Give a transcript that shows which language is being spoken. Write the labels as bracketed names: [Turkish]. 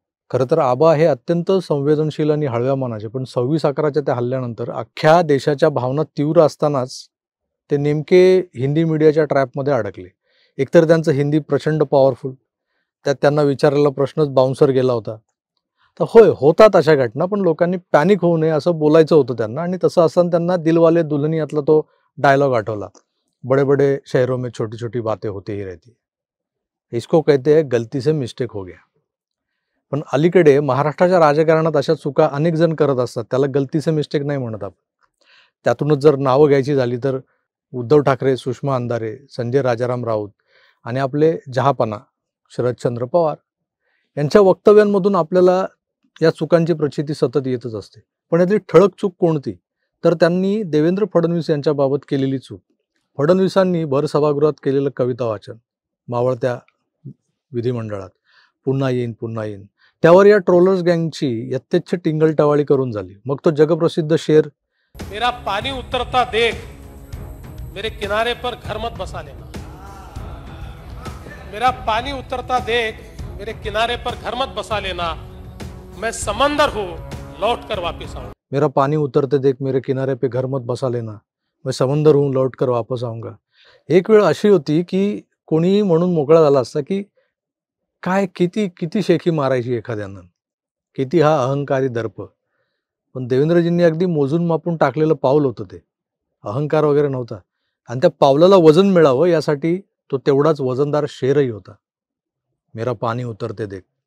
[Marathi] खरं तर आबा हे अत्यंत संवेदनशील आणि हळव्या मनाचे, पण 26/11च्या त्या हल्ल्यानंतर अख्ख्या देशाच्या भावना तीव्र असतानाच ते नेमके हिंदी मीडियाच्या ट्रॅपमध्ये अडकले। एकतर त्यांचं हिंदी प्रचंड पॉवरफुल, त्यात त्यांना विचारलेला प्रश्नच बाउन्सर गेला होता। तर होय, होतात अशा घटना, पण लोकांनी पॅनिक होऊ नये असं बोलायचं होतं त्यांना। आणि तसं असताना त्यांना दिलवाले दुल्हनियातला तो डायलॉग आठवला, [Hindi] बड़े बड़े शहरों में छोटी छोटी बातें होती ही रहती है, इसको कहते हैं गलती से मिस्टेक हो गया। [Marathi] पण अलीकडे महाराष्ट्राच्या राजकारणात अशा चुका अनेक जण करत असतात, त्याला [Hindi] गलती से मिस्टेक [Marathi] नाही म्हणत आपण। त्यातूनच जर नावं घ्यायची झाली तर उद्धव ठाकरे, सुषमा अंधारे, संजय राजाराम राऊत आणि आपले जहापना शरदचंद्र पवार यांच्या वक्तव्यांमधून आपल्याला या चुकांची प्रचिती सतत येतच असते। पण यातली ठळक चूक कोणती, तर त्यांनी देवेंद्र फडणवीस यांच्याबाबत केलेली चूक। फडणवीसांनी भर सभागृहात केलेलं कविता वाचन मावळत्या विधिमंडळात, पुन्हा येईन पुन्हा येईन, त्यावर या ट्रोलर्स गँगची यथेच्छ टिंगलटवाळी करून झाली। मग तो जगप्रसिद्ध शेर, [Hindi] मेरा पानी उतरता देख मेरे किनारे पर घर मत बसा लेना, मेरा पानी उतरता देख मेरे किनारे पर घर मत बसा लेना, मैं समंदर हूं लौट कर वापस आऊंगा। मेरा पानी उतरते देख मेरे किनारे पे घर मत बसा लेना, मैं समंदर हूं लौट कर वापस आऊंगा। [Marathi] एक वेळ अशी होती की कोणीही म्हणून मोकळा झाला असता की काय किती किती शेखी मारायची एखाद्यानं, किती हा अहंकारी दर्प। पण देवेंद्रजींनी अगदी मोजून मापून टाकलेलं पाऊल होतं ते, अहंकार वगैरे नव्हता। आणि त्या पावलाला वजन मिळावं यासाठी तो तेवढाच वजनदार शेरही होता, [Hindi] मेरा पानी उतरते देख।